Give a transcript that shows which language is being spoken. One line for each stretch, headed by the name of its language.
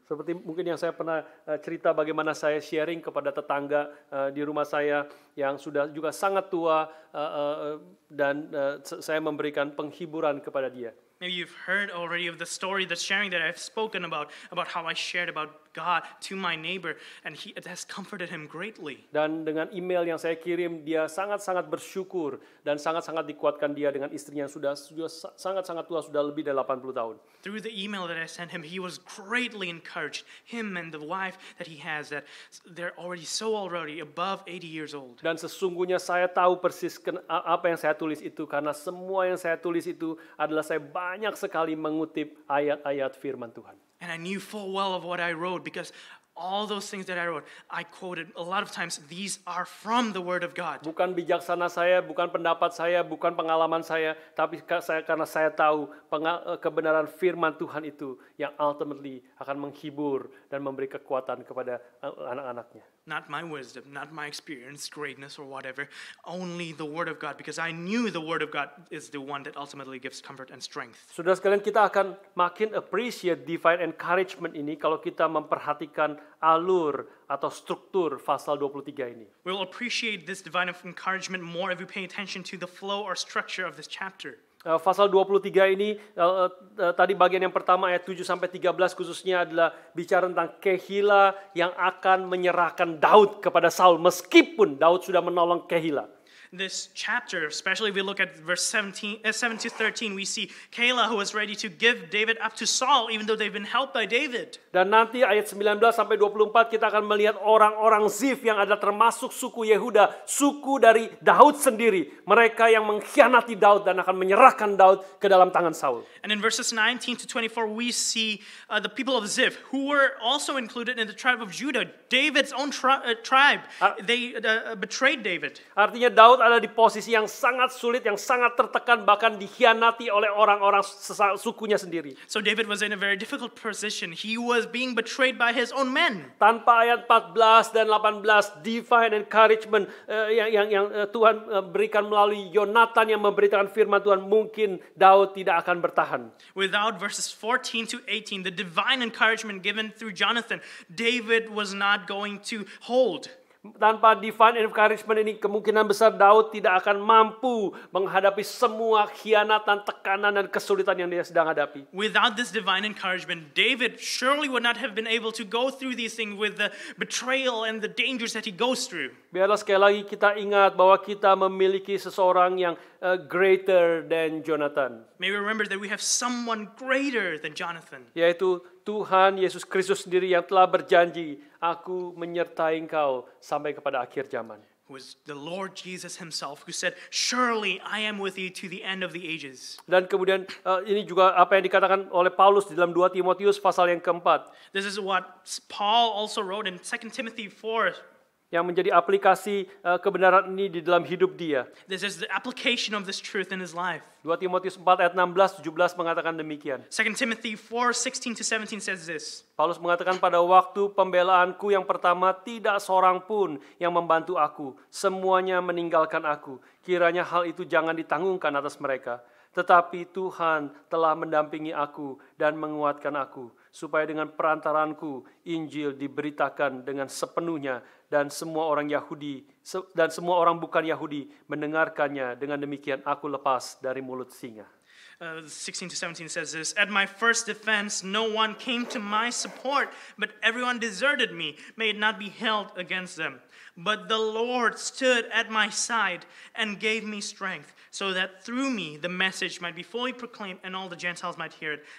Indonesian: Seperti mungkin yang saya pernah cerita bagaimana saya sharing kepada tetangga di rumah saya yang sudah juga sangat tua dan saya memberikan penghiburan kepada dia.
English: Maybe you've heard already of the story, the sharing that I've spoken about how I shared about God to my neighbor, and it has comforted him greatly.
Indonesian: Dan dengan email yang saya kirim, dia sangat-sangat bersyukur dan sangat-sangat dikuatkan dia dengan istrinya yang sudah sangat-sangat tua, sudah lebih dari 80 tahun.
English: Through the email that I sent him, he was greatly encouraged. Him and the wife that he has, that they're already above 80 years old.
Indonesian: Dan sesungguhnya saya tahu persis apa yang saya tulis itu, karena semua yang saya tulis itu adalah saya banyak sekali mengutip ayat-ayat firman Tuhan.
English: And I knew full well of what I wrote because all those things that I wrote, I quoted a lot of times, these are from the Word of God.
Indonesian: Bukan bijaksana saya, bukan pendapat saya, bukan pengalaman saya, tapi karena saya tahu kebenaran firman Tuhan itu yang ultimately akan menghibur dan memberi kekuatan kepada anak-anaknya.
English: Not my wisdom, not my experience, greatness or whatever, only the Word of God, because I knew the Word of God is the one that ultimately gives comfort and strength.
Indonesian: Saudara sekalian, kita akan makin
English: appreciate divine encouragement
Indonesian: ini kalau kita memperhatikan alur atau struktur pasal 23 ini.
English: We'll appreciate this divine encouragement more if we pay attention to the flow or structure of this chapter.
Indonesian: Pasal 23 ini tadi bagian yang pertama ayat 7 sampai 13 khususnya adalah bicara tentang Kehila yang akan menyerahkan Daud kepada Saul meskipun Daud sudah menolong Kehila.
English: This chapter, especially if we look at verse 7 to 13, we see Kehila who was ready to give David up to Saul even though they've been helped by David.
Indonesian: Dan nanti ayat 19 sampai 24 kita akan melihat orang-orang Zif yang ada termasuk suku Yehuda, suku dari Daud sendiri. Mereka yang mengkhianati Daud dan akan menyerahkan Daud ke dalam tangan Saul.
English: And in verses 19 to 24 we see the people of Zif who were also included in the tribe of Judah, David's own tribe. They betrayed David.
Indonesian: Artinya Daud ada di posisi yang sangat sulit, yang sangat tertekan, bahkan dikhianati oleh orang-orang sukunya sendiri.
English: So David was in a very difficult position. He was being betrayed by his own men.
Indonesian: Tanpa ayat 14 dan 18, divine encouragement yang Tuhan berikan melalui Yonatan yang memberitakan firman Tuhan, mungkin Daud tidak akan bertahan.
English: Without verses 14 to 18, the divine encouragement given through Jonathan, David was not going to hold.
Indonesian: Tanpa divine encouragement ini, kemungkinan besar Daud tidak akan mampu menghadapi semua khianatan, tekanan, dan kesulitan yang dia sedang hadapi.
English: Without this divine encouragement, David surely would not have been able to go through these things with the betrayal and the dangers that he goes through.
Indonesian: Biarlah sekali lagi kita ingat bahwa kita memiliki seseorang yang
English: greater than Jonathan. May we remember that we have someone greater than Jonathan.
Indonesian: Yaitu Tuhan Yesus Kristus sendiri yang telah berjanji, aku menyertai engkau sampai kepada akhir zaman.
English: Who is the Lord Jesus himself, who said, surely I am with you to the end of the ages.
Indonesian: Dan kemudian ini juga apa yang dikatakan oleh Paulus di dalam 2 Timotius pasal yang keempat.
English: This is what Paul also wrote in 2 Timothy 4.
Indonesian: Yang menjadi aplikasi kebenaran ini di dalam hidup dia.
English: This is the application of this truth in his life.
Indonesian: 2 Timotius 4 ayat 16-17 mengatakan demikian.
English: 2 Timothy 4:16 to 17 says this.
Indonesian: Paulus mengatakan, pada waktu pembelaanku yang pertama tidak seorang pun yang membantu aku. Semuanya meninggalkan aku. Kiranya hal itu jangan ditanggungkan atas mereka. Tetapi Tuhan telah mendampingi aku dan menguatkan aku, supaya dengan perantaranku Injil diberitakan dengan sepenuhnya, dan semua orang Yahudi dan semua orang bukan Yahudi mendengarkannya. Dengan demikian aku lepas dari mulut singa.
English: 16 to 17 says this, at my first defense no one came to my support, but everyone deserted me. May it not be held against them. But the Lord stood at my side and gave me strength, so that through me the message might be fully proclaimed and all the Gentiles might hear it.